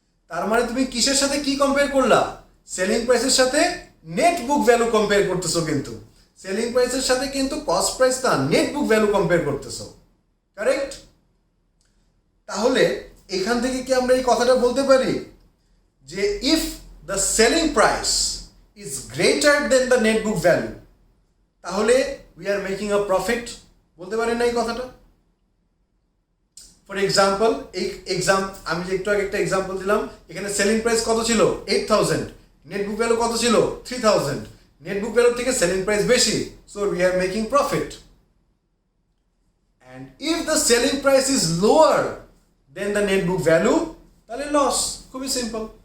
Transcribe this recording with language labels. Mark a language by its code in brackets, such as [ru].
[bn] তার মানে তুমি কিসের সাথে কি কম্পেয়ার করলা? সেলিং প্রাইসের সাথে নেট বুক ভ্যালু কম্পেয়ার করতেছো, কিন্তু সেলিং প্রাইসের সাথে কিন্তু কস্ট প্রাইস না, নেট বুক ভ্যালু কম্পেয়ার করতেছো, কারেক্ট? তাহলে এখান থেকে কি আমরা এই কথাটা বলতে পারি যে [en] if the selling price is greater than the net book value, [bn] তাহলে [en] we are making a profit. [bn] বলতে পারেন না এই কথাটা? ফর এক্সাম্পল আমি যে একটু আগে একটা এক্সাম্পল দিলাম, এখানে সেলিং প্রাইস কত ছিল 8000, নেট বুক ভ্যালু কত ছিল 3000, নেট বুক ভ্যালু থেকে সেলিং প্রাইস বেশি, [en] So we are making profit. And if the selling price is lower then the net book value, [bn] তাহলে লস। খুবই সিম্পল।